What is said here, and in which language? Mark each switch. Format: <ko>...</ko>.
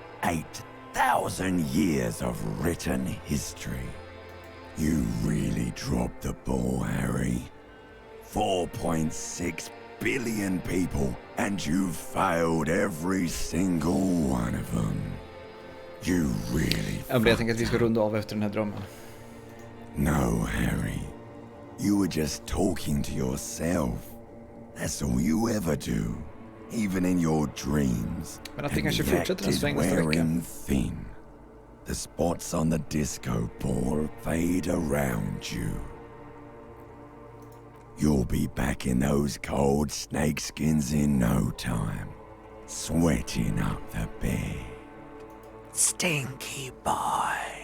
<en>8,000 years of written history. You really dropped the ball, Harry. 4.6 billion people, and you failed every single one of them. You really</en> <sv>Jag tänker att vi ska runda av efter den här drömmen.</sv> <en>No, Harry. You were just talking to yourself. That's all you ever do. Even in your dreams.</en> <sv>Men att det kanske fortsätter en sväng nästa vecka.</sv> <en>Thin. The spots on the disco ball fade around you. You'll be back in those cold snakeskins in no time. Sweating up the bed. Stinky boy.</en>